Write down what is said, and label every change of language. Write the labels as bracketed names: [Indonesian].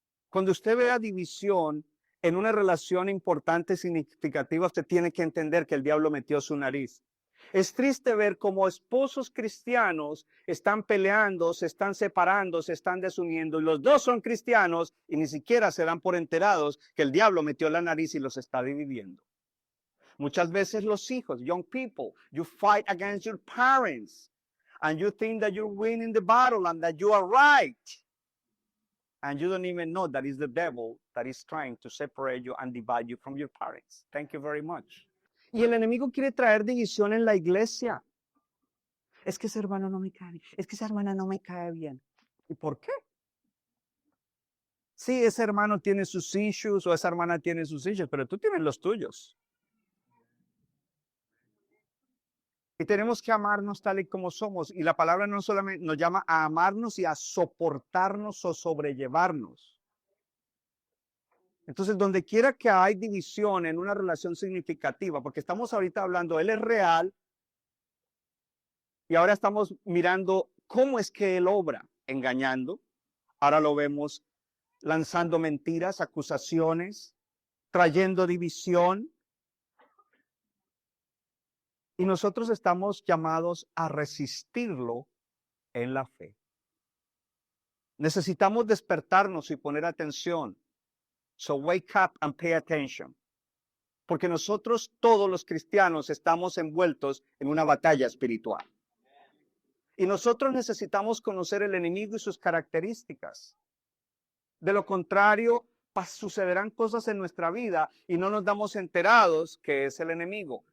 [Spanish] Cuando usted vea división en una relación importante, significativa, usted tiene que entender que el diablo metió su nariz. Es triste ver cómo esposos cristianos están peleando, se están separando, se están desuniendo, y los dos son cristianos y ni siquiera se dan por enterados que el diablo metió la nariz y los está dividiendo. Muchas veces los hijos, [English] young people, you fight against your parents and you think that you're winning the battle and that you are right. And you don't even know that it's the devil that is trying to separate you and divide you from your parents. Thank you very much. [Spanish] Y el enemigo quiere traer división en la iglesia. Es que ese hermano no me cae bien. Es que esa hermana no me cae bien. ¿Y por qué? Sí, ese hermano tiene sus issues o esa hermana tiene sus issues, pero tú tienes los tuyos. Y tenemos que amarnos tal y como somos. Y la palabra no solamente nos llama a amarnos y a soportarnos o sobrellevarnos. Entonces, donde quiera que hay división en una relación significativa, porque estamos ahorita hablando, él es real, y ahora estamos mirando cómo es que él obra, engañando. Ahora lo vemos lanzando mentiras, acusaciones, trayendo división. Y nosotros estamos llamados a resistirlo en la fe. Necesitamos despertarnos y poner atención. [English] So wake up and pay attention. [Spanish] Porque nosotros, todos los cristianos, estamos envueltos en una batalla espiritual. Y nosotros necesitamos conocer el enemigo y sus características. De lo contrario, sucederán cosas en nuestra vida y no nos damos enterados que es el enemigo.